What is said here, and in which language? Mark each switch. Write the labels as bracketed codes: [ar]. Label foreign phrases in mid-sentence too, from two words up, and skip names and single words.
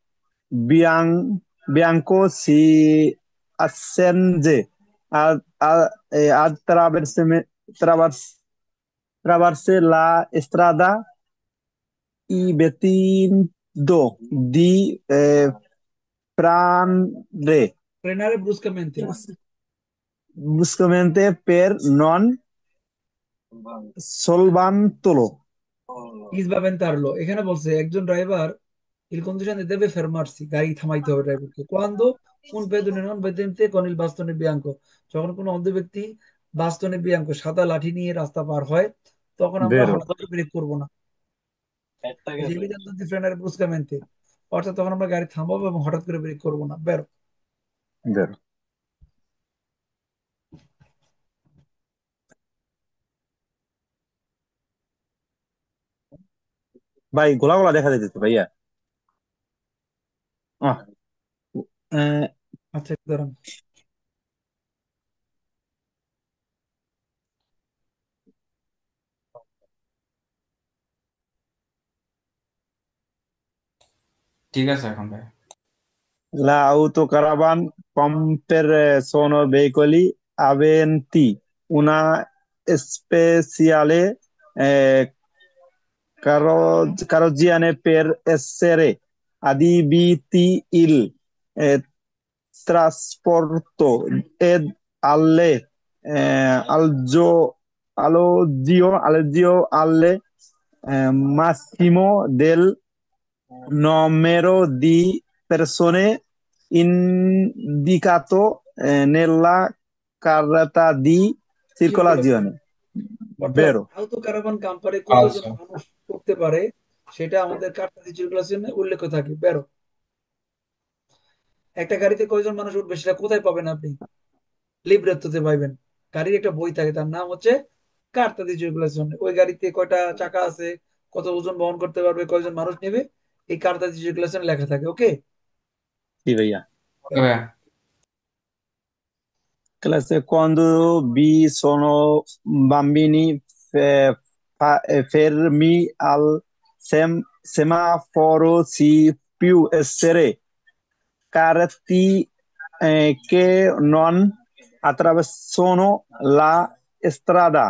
[it] bianco si accende attraverso la strada evitando di prendere Frenare bruscamente, bruscamente per non sollevarlo. [bn] স্পাভেন্তারলো, এখানে বলছে একজন ড্রাইভার [it] il conducente deve fermarsi, [bn] গাড়ি থামাইতে হবে ড্রাইভারকে, [it] quando un pedone non vedente con il bastone bianco, [bn] যখন কোনো অন্ধ ব্যক্তি [it] bastone bianco [bn] সাদা লাঠি নিয়ে রাস্তা পার হয়, তখন আমরা [it] Vero. [bn] হঠাৎ করে ব্রেক করবো না, এই যে [it] evitando di frenare bruscamente, [bn] অর্থাৎ তখন আমরা গাড়ি থামাবো এবং হঠাৎ করে ব্রেক করবো না, বেরো। Vero. ভাই গোলা গোলা দেখা যাইতেছে ভাইয়া। আহ, আহ, আচ্ছা একটু দাঁড়ান। ঠিক আছে এখন ভাই। [it] La autocaravan sono veicoli aventi una speciale carrozzeria per essere adibiti il trasporto ed alle alloggi alle massimo del numero di persone indicato nella carta di [bn] ঠিক বলেছেন, [it] circolazione. [bn] অর্থাৎ [it] Vero? [bn] আউটো ক্যারাভান কাম্পারে কতজন আচ্ছা মানুষ করতে পারে সেটা আমাদের [it] carta di circolazione [bn] উল্লেখ থাকে, বেরো। একটা গাড়িতে কয়জন মানুষ উঠবে সেটা কোথায় পাবেন আপনি? লিব্রেত্তোতে পাইবেন। গাড়ির একটা বই থাকে, তার নাম হচ্ছে [it] carta di circolazione. [bn] ওই গাড়িতে কয়টা চাকা আছে, কত ওজন বহন করতে পারবে, কয়জন মানুষ নেবে, এই [it] carta di circolazione [bn] লেখা থাকে। ওকে, [it] Sì, via. [bn] ওকে ভাইয়া। [it] Classe quando vi sono bambini fermi al semaforo si più essere carti che non attraversano la strada.